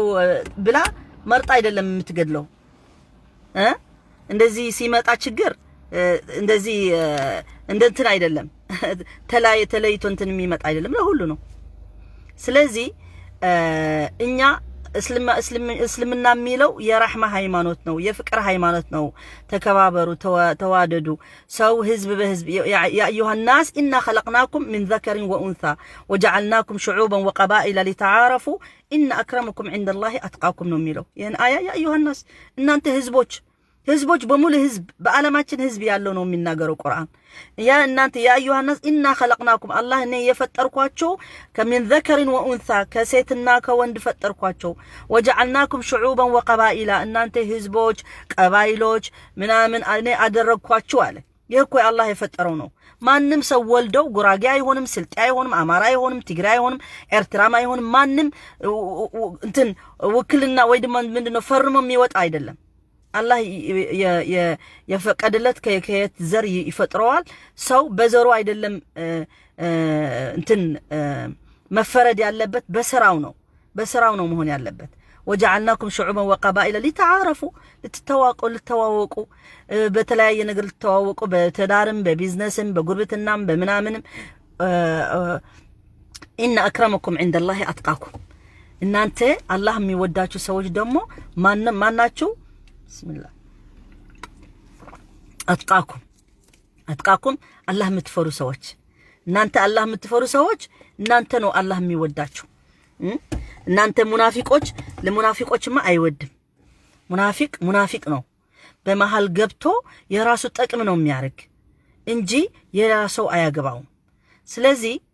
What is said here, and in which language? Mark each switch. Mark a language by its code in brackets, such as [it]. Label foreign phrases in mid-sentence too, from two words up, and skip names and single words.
[am] ብላ መርጣ አይደለም የምትገድለው። እንደዚህ ሲመጣ ችግር እንደዚህ እንትን አይደለም ተለይቶ እንትን የሚመጣ አይደለም ለሁሉ ነው። ስለዚህ እኛ እስልምና የሚለው የረህማ ሃይማኖት ነው፣ የፍቅር ሃይማኖት ነው። ተከባበሩ፣ ተዋደዱ። ሰው ህዝብ በህዝብ ያ [ar] أيها الناس إنا خلقناكم من ذكر وأنثى وجعلناكم شعوبا وقبائل لتعارفوا إن أكرمكم عند الله أتقاكم [am] ነው የሚለው ይሄን አያ [ar] يا أيها الناس [am] እናንተ ህዝቦች በሙሉ ህዝብ በአለማችን ህዝብ ያለው ነው የሚናገረው ቁርአን። ያ እናንተ [ar] يا أيها الناس إنا خلقناكم [am] አላህ እኔ የፈጠርኳችሁ ከምን [ar] ذكر وأنثى [am] ከሴትና ከወንድ ፈጠርኳችሁ [ar] وجعلناكم شعوبا وقبائل [am] እናንተ ህዝቦች ቀባይሎች ምናምን እኔ አደረግኳችሁ አለ። ይሄ እኮ አላህ የፈጠረው ነው። ማንም ሰው ወልደው ጉራጌ አይሆንም፣ ስልጤ አይሆንም፣ አማራ አይሆንም፣ ትግራይ አይሆንም፣ ኤርትራም አይሆንም። ማንም እንትን ውክልና ወይ ደግሞ ምንድነው ፈርሞ የሚወጣ አይደለም። አላህ የፈቀደለት ከየት ዘር ይፈጥረዋል። ሰው በዘሩ አይደለም እንትን መፈረድ ያለበት በስራው ነው መሆን ያለበት። [ar] وجعلناكم شعوبا وقبائل لتعارفوا [am] ልትተዋወቁ በተለያየ ነገር ልትተዋወቁ በተዳርም በቢዝነስም በጉርብትናም በመናምንም [ar] إن أكرمكم عند الله أتقاكم [am] እናንተ አላህ የሚወዳችሁ ሰዎች ደግሞ ማናችሁ [ar] بسم الله [am] አጥቃኩም አላህ የምትፈሩ ሰዎች እናንተ አላህ የምትፈሩ ሰዎች እናንተ ነው አላህ የሚወዳችሁ እናንተ ሙናፊቆች ለሙናፊቆችማ አይወድም ሙናፊቅ ነው በመሃል ገብቶ የራሱ ጥቅም ነው የሚያርግ እንጂ የራሱ አያገባው ስለዚህ